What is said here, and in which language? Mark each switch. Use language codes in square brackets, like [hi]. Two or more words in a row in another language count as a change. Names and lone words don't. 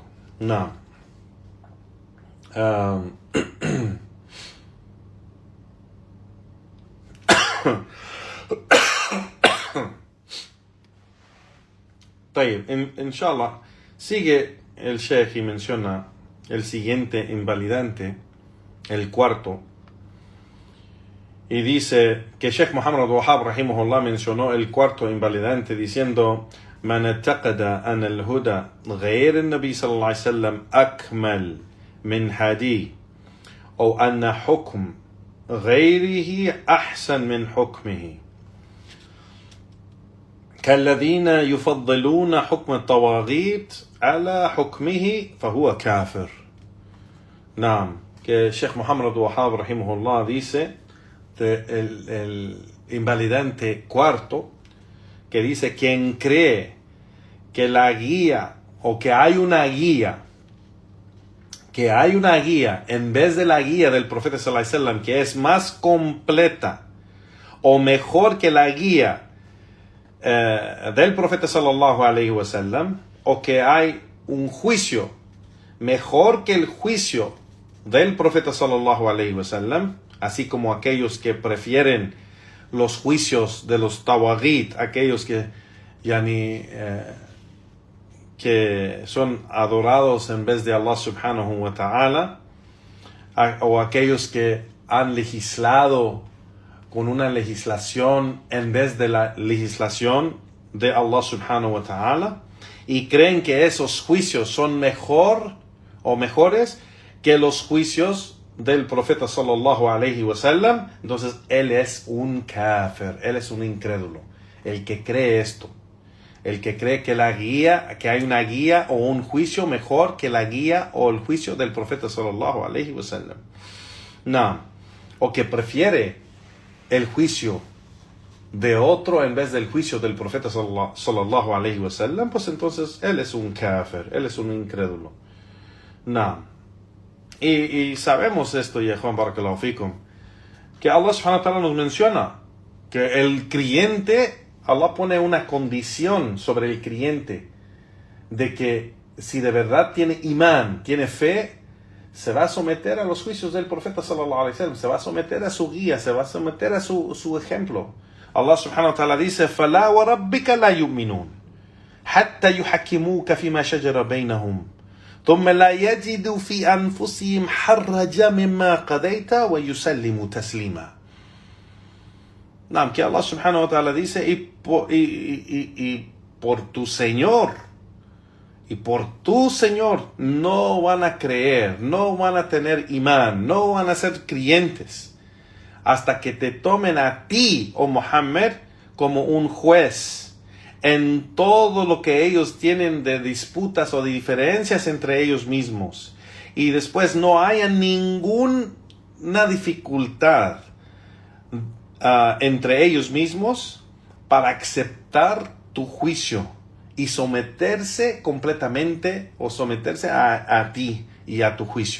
[es] No. Inshallah, sigue el Sheikh y menciona el siguiente invalidante, el cuarto, y dice que Sheikh Muhammad al-Wahhab rahimahullah mencionó el cuarto invalidante diciendo: [ar] من اعتقد أن الهدى غير النبي صلى الله عليه وسلم أكمل من هدي أو أن حكم غيره أحسن من حكمه كالذين يفضلون حكم الطواغيت على حكمه فهو كافر. [es] Que Sheikh Muhammad al-Wahhab rahimahullah dice el invalidante cuarto, que dice: quien cree que la guía o que hay una guía en vez de la guía del profeta [ar] صلى الله عليه وسلم, [es] que es más completa o mejor que la guía del profeta [ar] صلى الله عليه وسلم, [es] o que hay un juicio mejor que el juicio del profeta [ar] صلى الله عليه وسلم, [es] así como aquellos que prefieren los juicios de los tawaghit, aquellos que que son adorados en vez de [ar] الله سبحانه وتعالى, [es] o aquellos que han legislado con una legislación en vez de la legislación de [ar] الله سبحانه وتعالى, [es] y creen que esos juicios son mejor o mejores que los juicios del profeta [ar] صلى الله عليه وسلم, [es] entonces él es un kafir, él es un incrédulo, el que cree esto, El que cree que que hay una guía o un juicio mejor que la guía o el juicio del profeta [ar] صلى الله عليه وسلم. [es] No. O que prefiere el juicio de otro en vez del juicio del profeta [ar] صلى الله عليه وسلم, [es] pues entonces él es un kafir, él es un incrédulo. No. Y sabemos esto, ya Juan [ar] بارك الله فيكم, [es] que [ar] الله سبحانه وتعالى [es] nos menciona que el creyente, Allah pone una condición sobre el creyente de que si de verdad tiene imán, tiene fe, se va a someter a los juicios del profeta [ar] صلى الله عليه وسلم, [es] se va a someter a su guía, se va a someter a su ejemplo. [ar] الله سبحانه وتعالى dice: فَلَا وَرَبِّكَ لَا يُؤْمِنُونَ حَتَّى يُحَكِّمُوكَ فِيمَا شَجَرَ بَيْنَهُمْ ثُمَّ لَا يَجِدُوا فِي أَنفُسِهِمْ حَرَّجًا مِمَّا قَضَيْتَ وَيُسَلِّمُوا تَسْلِيمًا. [es] Que [ar] الله سبحانه وتعالى [es] dice: y por tu Señor, no van a creer, no van a tener imán, no van a ser creyentes hasta que te tomen a ti, oh Muhammad, como un juez en todo lo que ellos tienen de disputas o de diferencias entre ellos mismos, y después no haya ninguna dificultad entre ellos mismos para aceptar tu juicio y someterse completamente o someterse a ti y a tu juicio.